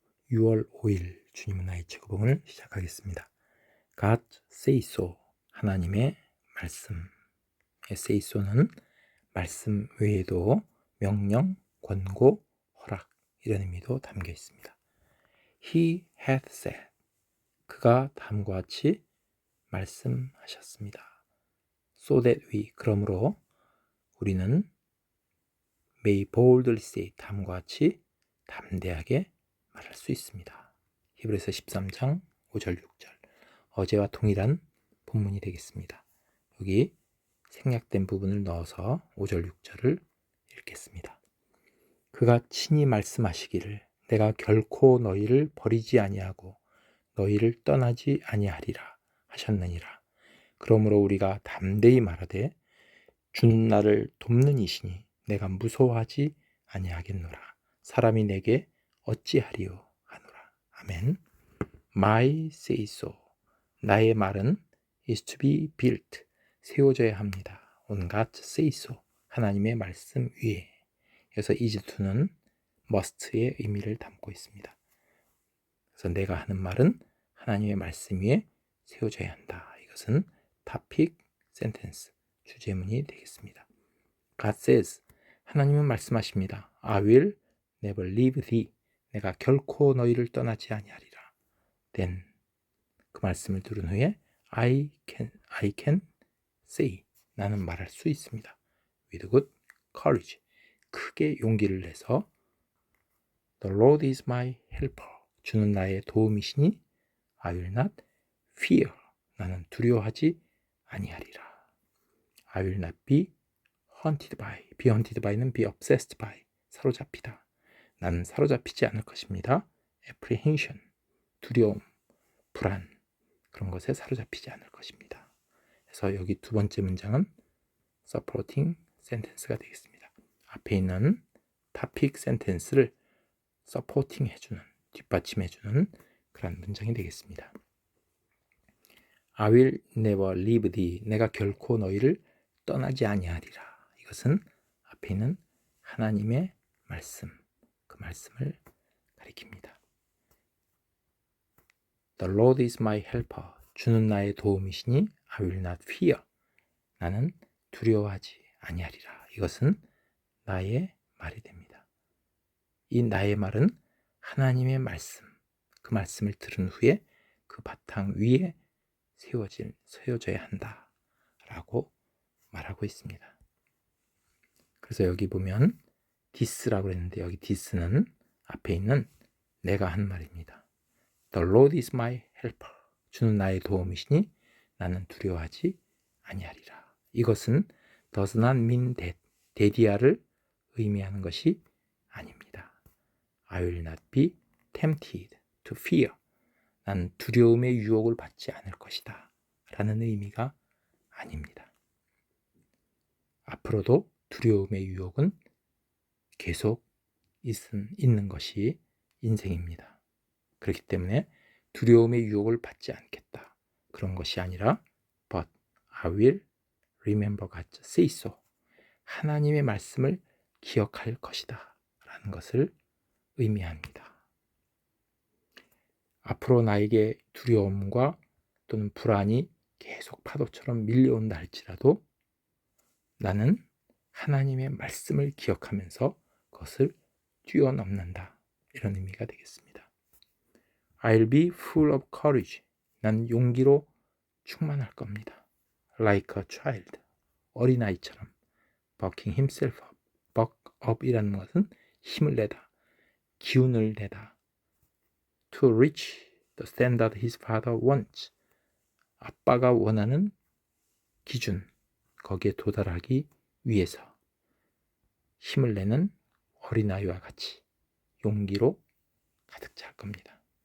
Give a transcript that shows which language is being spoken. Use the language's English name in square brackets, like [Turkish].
[Korean] 6월 5일 주님은 나의 최고봉을 시작하겠습니다. [English] God say so, [Korean] 하나님의 말씀. say so는 말씀 외에도 명령, 권고, 허락 이런 의미도 담겨 있습니다. [English] He hath said, [Korean] 그가 다음과 같이 말씀하셨습니다. [English] So that we, [Korean] 그러므로 우리는 [English] may boldly say, [Korean] 다음과 같이 담대하게 말할 수 있습니다. 히브리서 13장 5절 6절 어제와 동일한 본문이 되겠습니다. 여기 생략된 부분을 넣어서 5절 6절을 읽겠습니다. 그가 친히 말씀하시기를 내가 결코 너희를 버리지 아니하고 너희를 떠나지 아니하리라 하셨느니라. 그러므로 우리가 담대히 말하되 주는 나를 돕는 이시니 내가 무서워하지 아니하겠노라. 사람이 내게 어찌하리요 하노라. [English] 아멘. My say so. [Korean] 나의 말은 [English] is to be built. [Korean] 세워져야 합니다. [English] On God's say so. [Korean] 하나님의 말씀 위에. 그래서 is to는 must의 의미를 담고 있습니다. 그래서 내가 하는 말은 하나님의 말씀 위에 세워져야 한다. 이것은 topic sentence. 주제문이 되겠습니다. [English] God says, [Korean] 하나님은 말씀하십니다. [English] I will never leave thee. [Korean] 내가 결코 너희를 떠나지 아니하리라. [English] Then, [Korean] 그 말씀을 들은 후에 [English] I can say, [Korean] 나는 말할 수 있습니다. [English] With good courage, [Korean] 크게 용기를 내서 [English] The Lord is my helper. [Korean] 주는 나의 도움이시니 [English] I will not fear. [Korean] 나는 두려워하지 아니하리라. [English] I will not be haunted by는 be obsessed by, [Korean] 사로잡히다. 나는 사로잡히지 않을 것입니다. apprehension, 두려움, 불안, 그런 것에 사로잡히지 않을 것입니다. 그래서 여기 두 번째 문장은 supporting sentence가 되겠습니다. 앞에 있는 topic sentence를 supporting 해주는, 뒷받침해주는 그런 문장이 되겠습니다. [English] I will never leave thee. [Korean] 내가 결코 너희를 떠나지 아니하리라. 이것은 앞에 있는 하나님의 말씀, 그 말씀을 가리킵니다. [English] The Lord is my helper. [Korean] 주는 나의 도움이시니 [English] I will not fear. [Korean] 나는 두려워하지 아니하리라. 이것은 나의 말이 됩니다. 이 나의 말은 하나님의 말씀, 그 말씀을 들은 후에 그 바탕 위에 세워져야 한다 라고 말하고 있습니다. 그래서 여기 보면 this라고 했는데 여기 this는 앞에 있는 내가 한 말입니다. [English] The Lord is my helper. [Korean] 주는 나의 도움이시니 나는 두려워하지 아니하리라. 이것은 [English] does not mean that, [Korean] that이야를 의미하는 것이 아닙니다. [English] I will not be tempted to fear. [Korean] 나는 두려움의 유혹을 받지 않을 것이다 라는 의미가 아닙니다. 앞으로도 두려움의 유혹은 계속 있는 것이 인생입니다. 그렇기 때문에 두려움의 유혹을 받지 않겠다. 그런 것이 아니라 [English] But I will remember God's say so. [Korean] 하나님의 말씀을 기억할 것이다 라는 것을 의미합니다. 앞으로 나에게 두려움과 또는 불안이 계속 파도처럼 밀려온다 할지라도 나는 하나님의 말씀을 기억하면서 그것을 뛰어넘는다. 이런 의미가 되겠습니다. [English] I'll be full of courage. [Korean] 난 용기로 충만할 겁니다. [English] Like a child. [Korean] 어린아이처럼. [English] Bucking himself up. [Korean] Buck up이라는 것은 힘을 내다, 기운을 내다. [English] To reach the standard his father wants. [Korean] 아빠가 원하는 기준, 거기에 도달하기 위해서 힘을 내는 어린아이와 같이 용기로 가득 찰 겁니다.